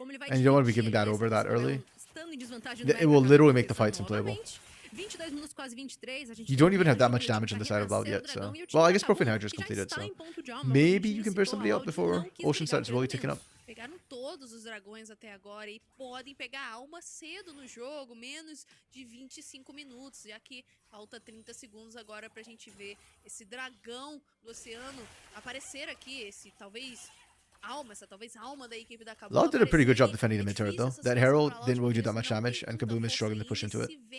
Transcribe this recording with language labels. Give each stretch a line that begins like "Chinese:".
English: And you don't want to be giving that over that early. It will literally make the fights unplayable. You don't even have that much damage on the side of Loud yet, so. Well, I guess Profane Hydra is completed, so. Maybe you can burst somebody out before Ocean starts really ticking up.
Portuguese: Pegaram todos os dragões até agora e podem pegar alma cedo no jogo, menos de 25 minutos, já que falta 30 segundos agora pra gente ver esse dragão do oceano aparecer aqui, esse talvez alma da equipe da KBM.
English: Loud did a pretty good job defending the mid turret though. That Herald didn't really do that much damage, and KBM is struggling to push into it.